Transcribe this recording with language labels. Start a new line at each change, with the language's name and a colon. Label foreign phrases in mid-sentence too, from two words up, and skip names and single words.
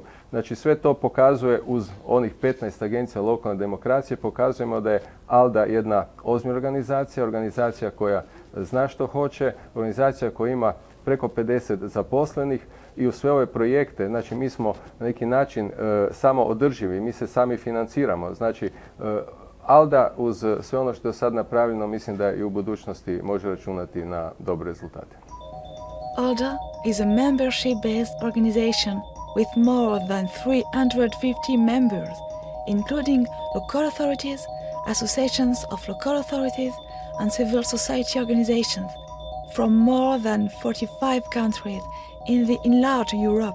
Croatian: Znači sve to pokazuje uz onih 15 agencija lokalne demokracije, pokazujemo da je ALDA jedna ozbiljna organizacija, organizacija koja zna što hoće, organizacija koja ima preko 50 zaposlenih i u sve ove projekte, znači mi smo na neki način samo održivi, mi se sami financiramo. Znači ALDA uz sve ono što je sad napravljeno, mislim da i u budućnosti može računati na dobre rezultate.
English: ALDA is a membership-based organization with more than 350 members, including local authorities, associations of local authorities, and civil society organizations from more than 45 countries in the enlarged Europe.